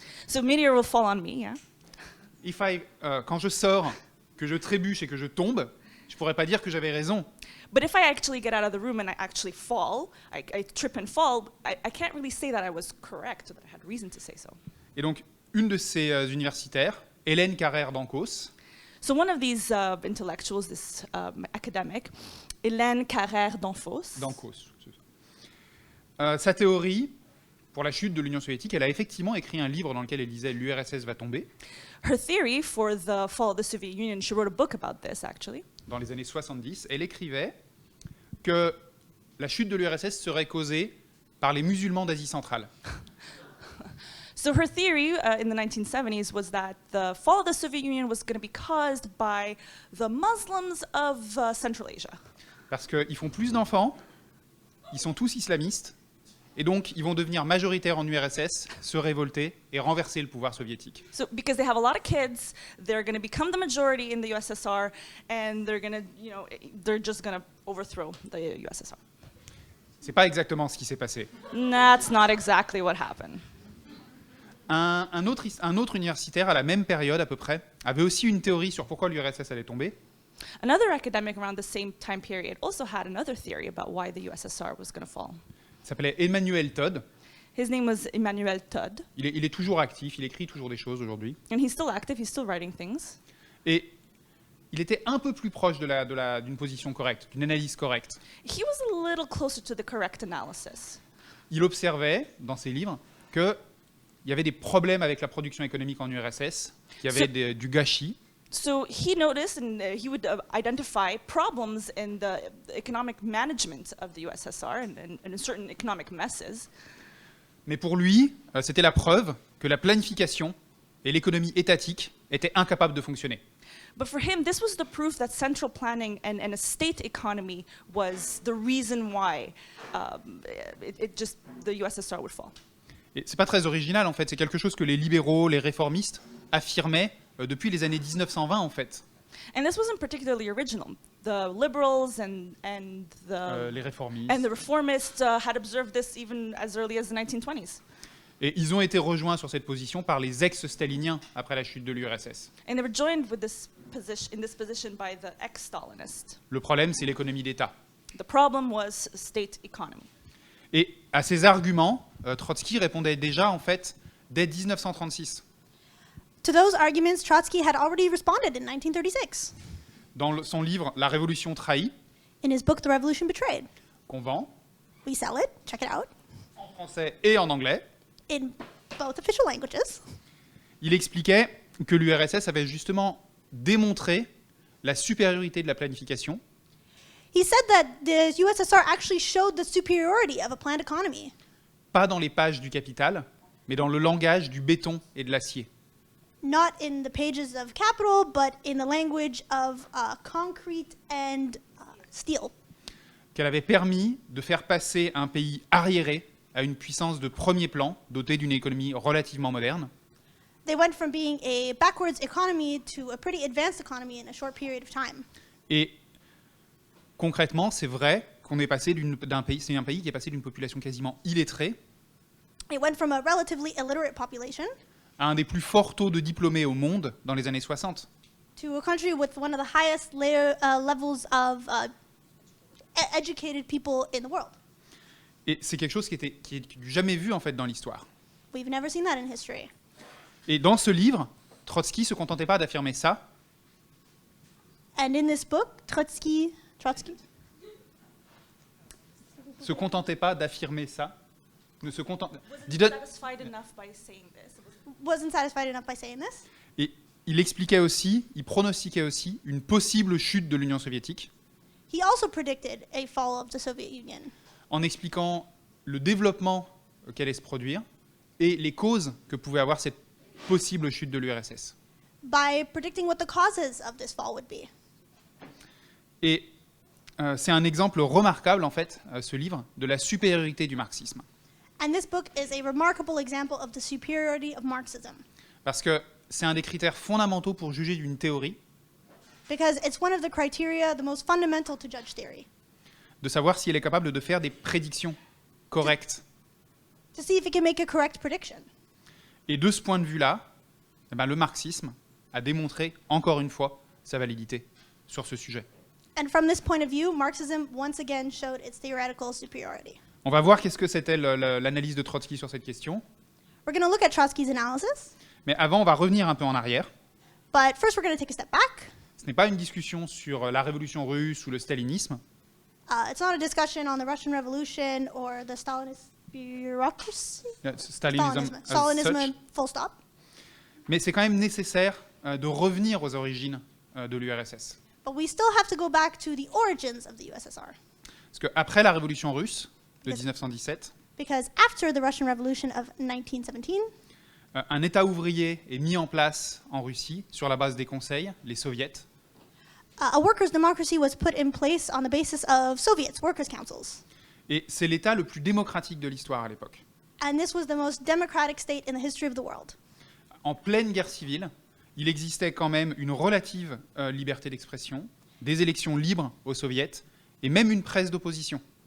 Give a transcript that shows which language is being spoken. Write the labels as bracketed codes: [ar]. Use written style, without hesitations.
[en] So meteor will fall on me, yeah. [fr] Quand je sors, que je trébuche et que je tombe, je pourrais pas dire que j'avais raison. [en] But if I actually get out of the room and I actually fall, I trip and fall, I can't really say that I was correct or that I had reason to say so. [fr] Et donc, une de ces universitaires, Hélène Carrère d'Ancos, [en] So one of these intellectuals, this academic, Hélène Carrère d'Ancos, [fr] sa théorie pour la chute de l'Union soviétique, elle a effectivement écrit un livre dans lequel elle disait l'URSS va tomber, [en] her theory for the fall of the Soviet Union, she wrote a book about this actually. [fr] dans les années 70. Elle écrivait que la chute de l'URSS serait causée par les musulmans d'Asie centrale. [en] So her theory in the 1970s was that the fall of the Soviet Union was going to be caused by the Muslims of Central Asia. [fr] Parce qu'ils font plus d'enfants, ils sont tous islamistes, et donc ils vont devenir majoritaires en URSS, se révolter et renverser le pouvoir soviétique. [en] So because they have a lot of kids, they're going to become the majority in the USSR, and they're going to, they're just going to overthrow the USSR. [fr] C'est pas exactement ce qui s'est passé. [en] That's not exactly what happened. [fr] Un autre universitaire à la même période à peu près avait aussi une théorie sur pourquoi l'URSS allait tomber. [en] Another academic around the same time period also had another theory about why the USSR was going to fall. [fr] Il s'appelait Emmanuel Todd. [en] His name was Emmanuel Todd, [fr] Il est toujours actif, il écrit toujours des choses aujourd'hui. [en] and he's still active, he's still writing things. [fr] Et il était un peu plus proche d'une position correcte, d'une analyse correcte. [en] He was a little closer to the correct analysis. [fr] Il observait dans ses livres qu'il y avait des problèmes avec la production économique en URSS, qu'il y avait du gâchis. [en] So he noticed and he would identify problems in the economic management of the USSR and in certain economic messes. [fr] Mais pour lui, c'était la preuve que la planification et l'économie étatique étaient incapables de fonctionner. [en] But for him, this was the proof that central planning and a state economy was the reason why the USSR would fall. [fr] Et c'est pas très original en fait, c'est quelque chose que les libéraux, les réformistes affirmaient depuis les années 1920 en fait. [en] And this wasn't particularly original. The liberals and [fr] Les réformistes. [en] the reformists had observed this even as early as the 1920s. [fr] Et ils ont été rejoints sur cette position par les ex-staliniens après la chute de l'URSS. [en] And they were joined with this position by the ex-Stalinists. [fr] Le problème, c'est l'économie d'État. [en] The problem was state economy. [fr] Et à ces arguments, Trotsky répondait déjà en fait dès 1936. [en] To those arguments, Trotsky had already responded in 1936 [fr] Dans son livre La Révolution trahie, [en] in his book The Revolution Betrayed. [fr] qu'on vend [en] We sell it, check it out, [fr] en français et en anglais, [en] in both official languages. [fr] il expliquait que l'URSS avait justement démontré la supériorité de la planification [en] He said that the USSR actually showed the superiority of a planned economy, [fr] pas dans les pages du Capital, mais dans le langage du béton et de l'acier. [en] not in the pages of Capital, but in the language of concrete and steel. [fr] Qu'elle avait permis de faire passer un pays arriéré à une puissance de premier plan, dotée d'une économie relativement moderne, [en] They went from being a backwards economy to a pretty advanced economy in a short period of time. [fr] et concrètement, c'est vrai qu'on est passé d'un pays, c'est un pays qui est passé d'une population quasiment illettrée [en] It went from a relatively illiterate population [fr] à un des plus forts taux de diplômés au monde dans les années 60. [en] to a country with one of the highest levels of educated people in the world. [fr] Et c'est quelque chose qui est jamais vu en fait dans l'histoire. [en] We've never seen that in history. [fr] Et dans ce livre, Trotsky se contentait pas d'affirmer ça, [en] And in this book, Trotsky [fr] se contentait pas d'affirmer ça, ne se content... [en] Satisfied enough by saying this. wasn't satisfied enough by saying this. [fr] Et il expliquait aussi, il pronostiquait aussi une possible chute de l'Union soviétique [en] He also predicted a fall of the Soviet Union [fr] en expliquant le développement qui allait se produire et les causes que pouvait avoir cette possible chute de l'URSS. [en] by predicting what the causes of this fall would be. [fr] Et c'est un exemple remarquable, en fait, ce livre, de la supériorité du marxisme. [en] And this book is a remarkable example of the superiority of Marxism [fr] Parce que c'est un des critères fondamentaux pour juger d'une théorie, [en] because it's one of the criteria the most fundamental to judge theory, [fr] de savoir si elle est capable de faire des prédictions correctes. [en] to see if it can make a correct prediction. [fr] Et de ce point de vue-là, eh ben, le marxisme a démontré, encore une fois, sa validité sur ce sujet. [en] And from this point of view, Marxism once again showed its theoretical superiority. [fr] On va voir qu'est-ce que c'était l'analyse de Trotsky sur cette question. [en] We're going to look at Trotsky's analysis, [fr] Mais avant, on va revenir un peu en arrière. [en] but first we're going to take a step back. [fr] Ce n'est pas une discussion sur la révolution russe ou le stalinisme. [en] It's not a discussion on the Russian Revolution or the Stalinist bureaucracy. Stalinism as Stalinism, such. full stop. [fr] Mais c'est quand même nécessaire de revenir aux origines de l'URSS. [en] But we still have to go back to the origins of the USSR. [fr] Parce qu'après la révolution russe de [en] Yes. [fr] 1917, [en] Because after the Russian Revolution of 1917, [fr] un État ouvrier est mis en place en Russie sur la base des conseils, les soviets, [en] a workers' democracy was put in place on the basis of Soviets, workers' councils. [fr] et c'est l'État le plus démocratique de l'histoire à l'époque. [en] And this was the most democratic state in the history of the world. [fr] En pleine guerre civile, il existait quand même une relative liberté d'expression, des élections libres aux soviets, et même une presse d'opposition.